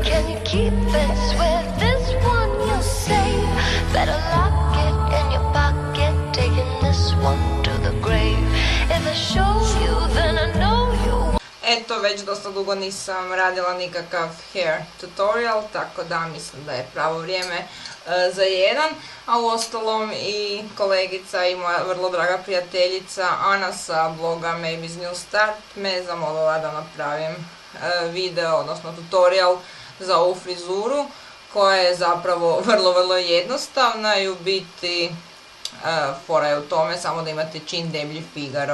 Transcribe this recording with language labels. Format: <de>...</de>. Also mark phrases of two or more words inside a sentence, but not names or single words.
<en>you keep it. Swear this one you'll save. Better lock it in your pocket. Taking this one to the grave. If I show you, then I know you.</en> <hr>Eto, već dosta dugo nisam radila nikakav</hr> <en>hair tutorial,</en> <hr>tako da mislim da je pravo vrijeme za jedan. A uostalom i kolegica i moja vrlo draga prijateljica Ana sa bloga Maybe's New Start me zamolila da napravim video, odnosno tutorial za ovu frizuru, koja je zapravo vrlo jednostavna i u biti fora je u tome samo da imate čim deblji figaro.</hr>